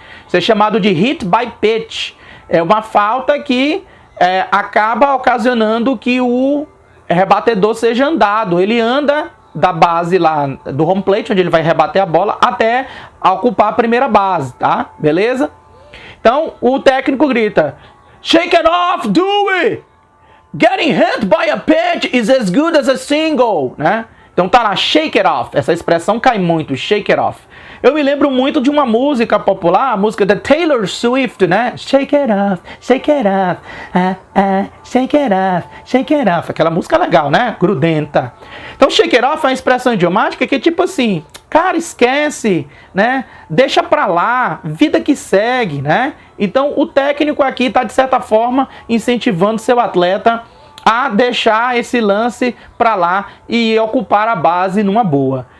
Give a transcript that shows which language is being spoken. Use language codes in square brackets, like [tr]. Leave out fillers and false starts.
[pt] Isso é chamado de hit by pitch. É uma falta que acaba ocasionando que o rebatedor seja andado. Ele anda da base lá do home plate, onde ele vai rebater a bola, até ocupar a primeira base, tá? Beleza? Então, o técnico grita, [en] shake it off, [pt] Dewey! [en] Getting hit by a pitch is as good as a single, né? [pt] Então tá lá, [en] shake it off. [pt] Essa expressão cai muito, [en] shake it off. [pt] Eu me lembro muito de uma música popular, a música da Taylor Swift, né? [en] Shake it off, shake it off, shake it off, shake it off. [pt] Aquela música legal, né? Grudenta. Então, [en] shake it off [pt] é uma expressão idiomática que é tipo assim, cara, esquece, né? Deixa pra lá, vida que segue, né? Então, o técnico aqui está, de certa forma, incentivando seu atleta a deixar esse lance pra lá e ocupar a base numa boa.